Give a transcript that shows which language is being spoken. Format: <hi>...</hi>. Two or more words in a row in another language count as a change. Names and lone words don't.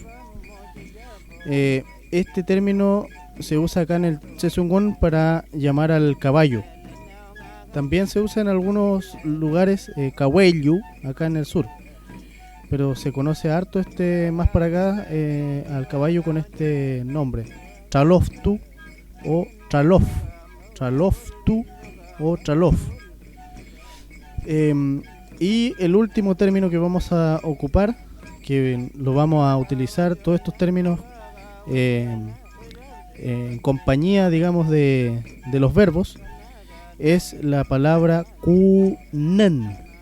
<es>Este término se usa acá en el Chasungún para llamar al caballo. También se usa en algunos lugares cahuellu, acá en el sur, pero se conoce harto más para acá al caballo con este nombre, chaloftu o chalof, chaloftu o chalof. Y el último término que vamos a ocupar, que lo vamos a utilizar todos estos términos en compañía, digamos, de los verbos, es la palabra kunan.</es>